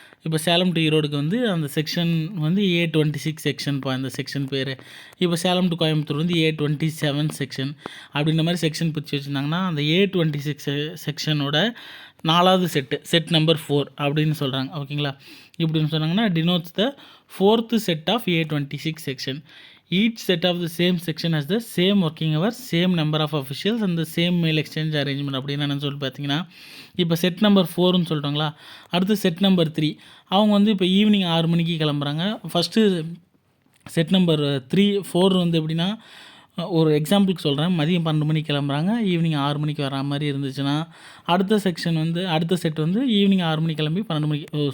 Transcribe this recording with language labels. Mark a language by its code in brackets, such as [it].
[ta] இப்போ சேலம் டு ஈரோடுக்கு வந்து அந்த செக்ஷன் வந்து A26 செக்ஷன்ப்பா இந்த செக்ஷன் பேர். இப்போ சேலம் டு கோயம்புத்தூர் வந்து A27 செக்ஷன் அப்படின்ற மாதிரி செக்ஷன் பிரித்து வச்சுருந்தாங்கன்னா அந்த A26 செக்ஷனோட 4வது செட்டு செட் நம்பர் 4 அப்படின்னு சொல்கிறாங்க. ஓகேங்களா. இப்படின்னு சொன்னாங்கன்னா [en] denotes the 4th set of A26 section. Each set of the same section has the same working hours, same number of officials and the same mail exchange arrangement. [ta] அப்படின்னு என்னன்னு சொல்லி பார்த்தீங்கன்னா, இப்போ செட் நம்பர் 4ன்னு சொல்லிட்டோங்களா. அடுத்து செட் நம்பர் 3 அவங்க வந்து இப்போ evening 6 மணிக்கு கிளம்புறாங்க. ஃபஸ்ட்டு செட் நம்பர் 4 வந்து எப்படின்னா, ஒரு எக்ஸாம்பிளுக்கு சொல்கிறேன். மதியம் 12 மணிக்கு கிளம்புறாங்க, ஈவினிங் 6 மணிக்கு வர மாதிரி இருந்துச்சுன்னா அடுத்த செட் வந்து ஈவினிங் 6 மணிக்கு கிளம்பி 12 மணிக்கு.